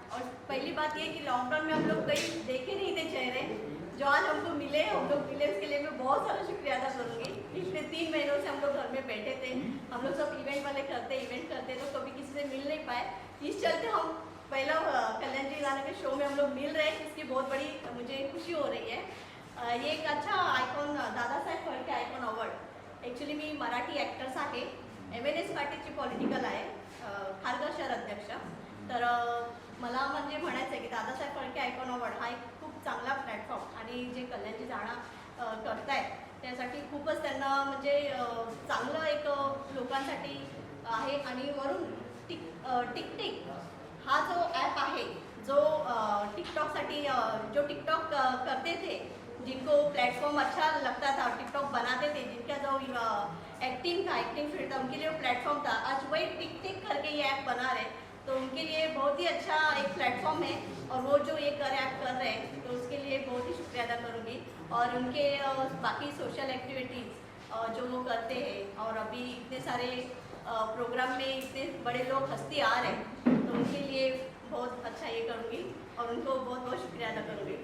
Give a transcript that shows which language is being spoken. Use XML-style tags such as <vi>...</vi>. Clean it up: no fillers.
<hi>और पहली बात ये कि लॉकडाउन में हम लोग कहीं देखे नहीं थे चेहरे, जो आज हमको मिले उसके लिए मैं बहुत सारा शुक्रिया अदा करूँगी. पिछले 3 महीनों से हम लोग घर में बैठे थे, हम लोग सब इवेंट वाले इवेंट करते तो कभी किसी से मिल नहीं पाए. इस चलते हम पहला कल्याण जी दादा के शो में हम लोग मिल रहे हैं, इसकी बहुत बड़ी मुझे खुशी हो रही है. ये एक अच्छा icon</hi> <mr>Dada Saheb Phalke icon award actually मी मराठी ॲक्टर्स आहे, MNS पार्टीची पॉलिटिकल आहे, खारघर शहर अध्यक्ष. तर मला म्हणजे म्हणायचं आहे की दादासाहेब फाल्के आयकॉन अवॉर्ड हा एक खूप चांगला प्लॅटफॉर्म आणि जे कल्याणजी जाणं करतायत त्यासाठी खूपच त्यांना म्हणजे चांगलं एक लोकांसाठी आहे. आणि वरून टिकटिक हा जो ॲप आहे जो टिकटॉकसाठी</mr> <hi>जो टिकटॉक करते थे जिनको प्लेटफॉर्म अच्छा लगता था टिकटॉक बनाते थे, जिनका जो एक्टिंग फील्ड था, उनके लिए वो प्लेटफॉर्म था। आज वही टिक टिक करके ये ऐप बना रहे, तो उनके लिए बहुत ही अच्छा एक प्लेटफॉर्म है। और वो जो ये ऐप कर रहे हैं, तो उसके लिए बहुत ही शुक्रिया अदा करूँगी। और उनके बाकी सोशल एक्टिविटीज़ जो वो करते हैं, और अभी इतने सारे प्रोग्राम में इतने बड़े लोग हस्ती आ रहे हैं, तो उनके लिए बहुत अच्छा ये करूँगी और उनको बहुत बहुत शुक्रिया अदा करूँगी।</hi>